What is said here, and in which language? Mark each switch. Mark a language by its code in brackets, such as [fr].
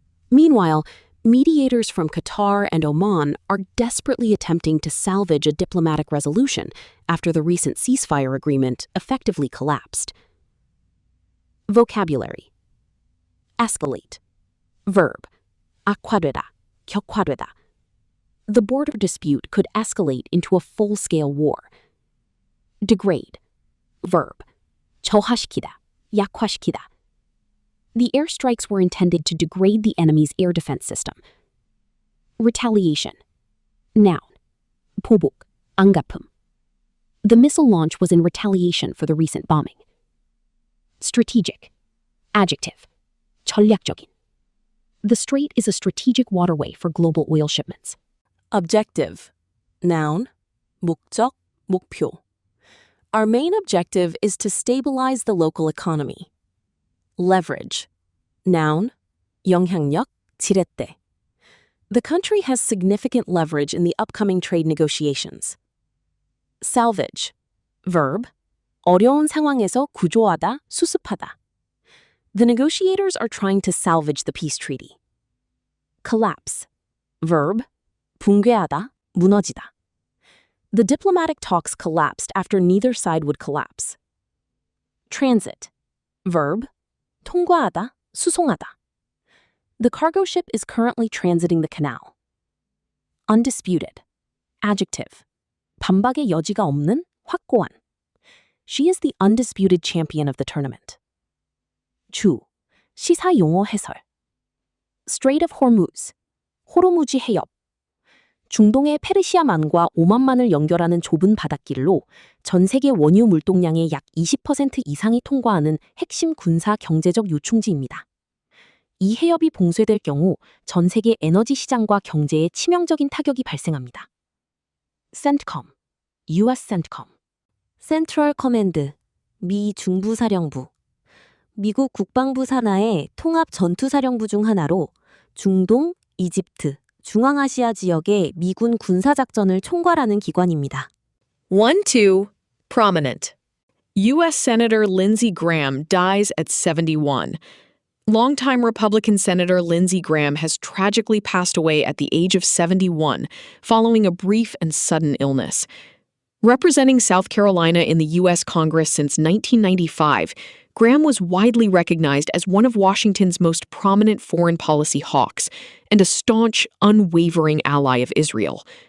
[en] Meanwhile, mediators from Qatar and Oman are desperately attempting to salvage a diplomatic resolution after the recent ceasefire agreement effectively collapsed. Vocabulary. Escalate. Verb. [ko] 악화되다, 격화되다. [en] The border dispute could escalate into a full-scale war. Degrade. Verb. [ko] 저하시키다, 약화시키다. [en] The airstrikes were intended to degrade the enemy's air defense system. Retaliation. Noun. [ko] 보복, 안갚음. [en] The missile launch was in retaliation for the recent bombing. Strategic. Adjective. [ko] 전략적인. [en] The strait is a strategic waterway for global oil shipments. Objective. Noun. [ko] 목적, 목표. [en] Our main objective is to stabilize the local economy. Leverage. Noun. [ko] 영향력, 지렛대. [en] The country has significant leverage in the upcoming trade negotiations. Salvage. Verb. [ko] 어려운 상황에서 구조하다, 수습하다. [en] The negotiators are trying to salvage the peace treaty. Collapse. Verb. [ko] 붕괴하다, 무너지다. [en] The diplomatic talks collapsed after neither side would collapse. Transit. Verb. [ko] 통과하다, 수송하다. [en] The cargo ship is currently transiting the canal. Undisputed. Adjective. [ko] 반박의 여지가 없는, 확고한. [en] She is the undisputed champion of the tournament. [ko] 주. 시사 용어 해설. Strait of Hormuz. 호르무즈 해협. 중동의 페르시아만과 오만만을 연결하는 좁은 바닷길로 전 세계 원유 물동량의 약 20% 이상이 통과하는 핵심 군사 경제적 요충지입니다. 이 해협이 봉쇄될 경우 전 세계 에너지 시장과 경제에 치명적인 타격이 발생합니다. [en] CENTCOM, US CENTCOM, Central Command, [ko] 미 중부사령부. 미국 국방부 산하의 통합 전투사령부 중 하나로 중동, 이집트, 중앙아시아 지역의 미군 군사작전을 총괄하는 기관입니다. [en] 1-2. Prominent. U.S. Senator Lindsey Graham dies at 71. Longtime Republican Senator Lindsey Graham has tragically passed away at the age of 71 following a brief and sudden illness. Representing South Carolina in the U.S. Congress since 1995, Graham was widely recognized as one of Washington's most prominent foreign policy hawks and a staunch, unwavering ally of Israel.